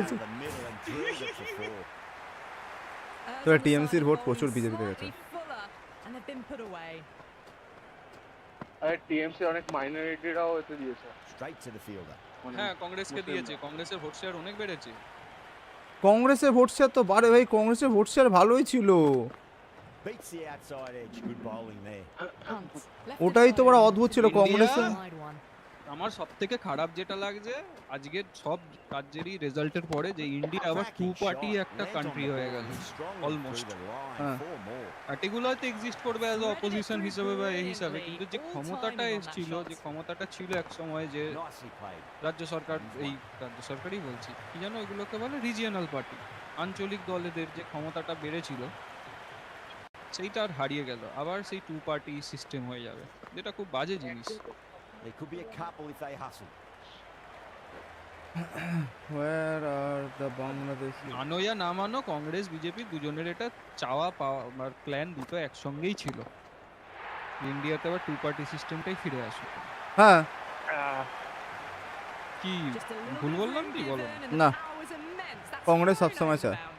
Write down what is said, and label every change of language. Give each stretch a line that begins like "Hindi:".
English: Down the middle and drilled it for four.
Bangla: তোরা টিএমসির vote প্রচুর বিজেপিতে গেছে।
English: Slightly fuller, and they've been put away.
Bangla: আরে টিএমসি অনেক মাইনরিটিরাও এতে দিয়েছে।
English: Straight to the fielder.
Bangla: হ্যাঁ কংগ্রেসকে দিয়েছে, কংগ্রেসের ভোট শেয়ার অনেক বেড়েছে। কংগ্রেসের ভোট শেয়ার তো বাড়ে ভাই, কংগ্রেসের ভোট শেয়ার ভালোই ছিল।
English: Beats the outside edge. Good bowling there. Hunt. Left
Bangla: ওটাই
English: it
Bangla: তো বড়
English: alone.
Bangla: অদ্ভুত ছিল কংগ্রেসে।
English: Wide one.
Bangla: আমার সব থেকে খারাপ যেটা লাগছে আজকে সব রাজ্যেরই রেজাল্টের পরে যে ইন্ডিয়া আবার টু পার্টি একটা কান্ট্রি হয়ে গেল অলমোস্ট। হ্যাঁ পার্টিগুলো হয়তো এক্সিস্ট করবে অ্যাজ অপোজিশন হিসেবে বা এই হিসাবে, কিন্তু যে ক্ষমতাটা এসেছিল, যে ক্ষমতাটা ছিল এক সময়, যে রাজ্য সরকার, এই রাজ্য সরকারই বলছি, কি জানো ওইগুলোকে বলে রিজিয়নাল পার্টি, আঞ্চলিক দলেদের যে ক্ষমতাটা বেড়েছিল সেইটা আর হারিয়ে গেল, আবার সেই টু পার্টি সিস্টেম হয়ে যাবে, যেটা খুব বাজে জিনিস।
English: There could be a couple if they hustle. where are the Bangladesh
Bangla: মানো या না মানো, কংগ্রেস বিজেপি দুজনের এটা চাওয়া পাওয়া আর প্ল্যান দুটো একসঙ্গেই ছিল, ইন্ডিয়াতে আবার টু পার্টি সিস্টেমটাই ফিরে আসে। হ্যাঁ কি ভুল বললাম কি বলো? না, কংগ্রেস সবসময় চায়।